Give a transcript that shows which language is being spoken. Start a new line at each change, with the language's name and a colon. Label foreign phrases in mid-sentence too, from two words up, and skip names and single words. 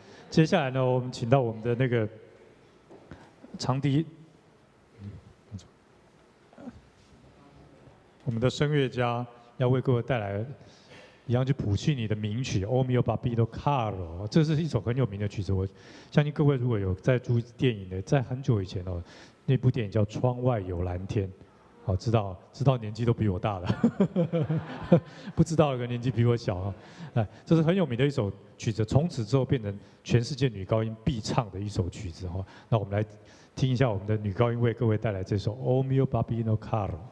Chinese: 接下来呢，我们请到我们的那个长笛，我们的声乐家要为各位带来一样去谱系你的名曲《O mio babino caro》，这是一首很有名的曲子。我相信各位如果有在注意电影的，在很久以前哦，那部电影叫《窗外有蓝天》，好，知道年纪都比我大了，不知道有个年纪比我小啊。这是很有名的一首曲子，从此之后变成全世界女高音必唱的一首曲子哈。那我们来听一下我们的女高音为各位带来这首《O mio babino caro》。